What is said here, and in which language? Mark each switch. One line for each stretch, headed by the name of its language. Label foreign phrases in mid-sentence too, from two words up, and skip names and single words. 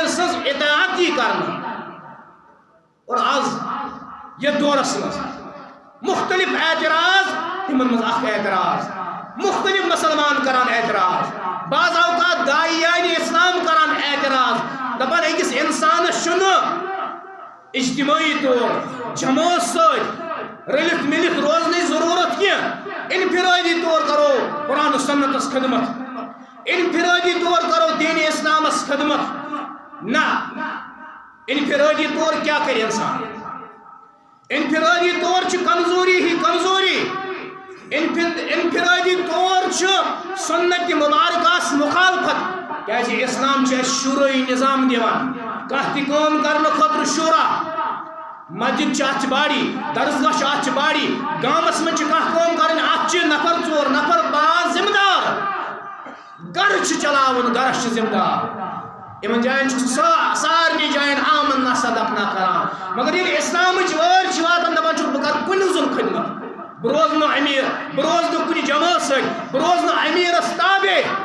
Kashmiri: سٕنٛز اطاعت یی کرنہٕ اور آز یتھ دورس منٛز مختلف اعتراض تمن منٛز اکھ اعتراض مختلف مسلمان کران اعتراض بعض اوقات داعیان اسلام کران اعتراض دپان أکِس انسانس چھُنہٕ اجتماعی طور جماعت سۭتۍ رٔلِتھ مِلِتھ روزنٕچ ضروٗرت کینٛہہ انفرادی طور کرو قرآن و سنتس خدمت انفرادی طور کرو دین اسلامس خدمت نہ انفرادی طور کیا کرِ انسان انفرادی طور چھِ کمزوری ہی کمزوری انفرادی طور چھُ سنت مبارکس مخالفت کیازِ اسلام چھُ اَسہِ شوٗرٲیی نظام دِوان کانٛہہ تہِ کٲم کرنہٕ خٲطرٕ شوٗرا مسجد چھِ اَتھ چھِ باڑی درسگاہ چھُ اَتھ چھِ باڑی گامس منٛز چھِ کانٛہہ کٲم کرٕنۍ اَتھ چھِ نفر ژور نفر پانٛژھ ذمہٕ دار گرٕ چھُ چلاوُن گرس چھُ ذمہٕ دار یِمن جاین چھُ سارنٕے جاین آمن نسا دفنا کران مگر ییٚلہِ اسلامٕچ وٲرۍ چھِ واتان دپان چھُ بہٕ کرٕ کُنہِ زوٚن خدمت بہٕ روزٕ نہٕ امیر بہٕ روزٕ نہٕ کُنہِ جماعت سۭتۍ بہٕ روزٕ نہٕ امیرس تابع